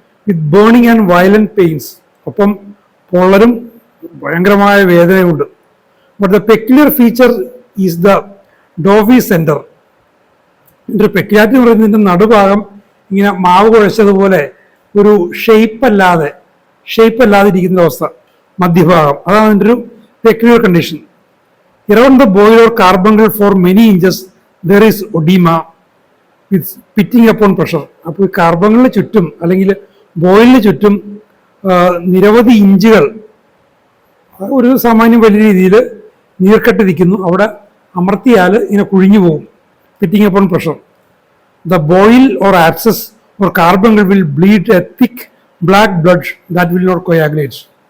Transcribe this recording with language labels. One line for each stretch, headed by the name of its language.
English: With burning and violent pains.
Malayalam: ഒപ്പം പൊള്ളലും ഭയങ്കരമായ വേദനയുണ്ട്.
English: But the peculiar feature is the doughy centre.
Malayalam: ഇതിൻ്റെ ഒരു പെക്യുലാരിറ്റി എന്ന് പറയുന്നത് ഇതിൻ്റെ നടുഭാഗം ഇങ്ങനെ മാവ് കുഴച്ചതുപോലെ ഒരു ഷെയ്പ്പല്ലാതെ ഇരിക്കുന്ന അവസ്ഥ, മധ്യഭാഗം. അതാണ് അതിൻ്റെ ഒരു peculiar condition.
English: Around the boil or carbuncle for many inches there is edema with pitting upon pressure.
Malayalam: അപ്പോൾ ഈ കാർബണിന് ചുറ്റും അല്ലെങ്കിൽ ബോയിലിന് ചുറ്റും നിരവധി ഇഞ്ചുകൾ ഒരു സാമാന്യം വലിയ രീതിയിൽ നീർക്കെട്ടിരിക്കുന്നു. അവിടെ അമർത്തിയാൽ ഇങ്ങനെ കുഴിഞ്ഞു പോകും.
English: Pitting upon pressure. The boil or abscess or carbuncle will bleed a thick black blood that will not coagulate.